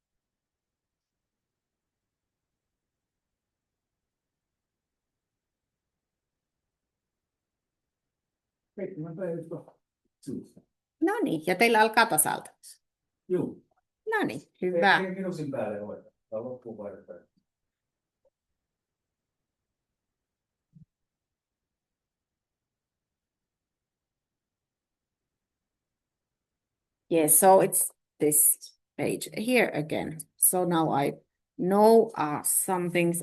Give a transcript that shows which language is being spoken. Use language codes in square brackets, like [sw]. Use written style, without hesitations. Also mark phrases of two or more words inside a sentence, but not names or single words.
[fi] No niin, ja teillä alkaa tasalta. Joo. No niin, hyvä. Ei minuutin päälle ole. Tämä on loppuun vaihdetaan. [en] Yeah, so it's this page here again. So now I know some things.